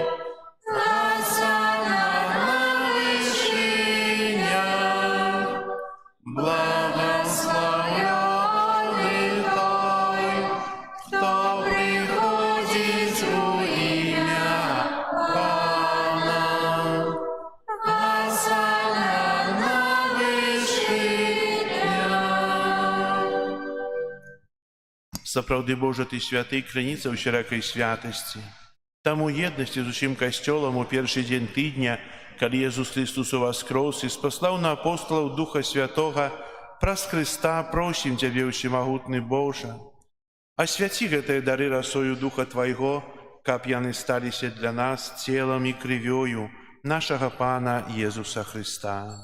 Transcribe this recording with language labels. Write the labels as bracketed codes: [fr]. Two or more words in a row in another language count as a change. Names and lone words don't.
[ru] Осанна на вышинях, благословенный Той, кто приходит у имя Пана. Осанна на вышинях. [be] Сапраўды Божа, Ты святы, крыніца ўсялякай святасці. Таму еднасці з усім касцёлам у першы дзень тыдня, калі Езус Христос уваскрос і спаслаў на апостолаў Духа Святога, праз Христа просім Цябе, усемагутны Божа, асвяці гэтыя дары расою Духа Твайго, каб яны сталіся для нас целам і крывёю нашага Пана Езуса Христа.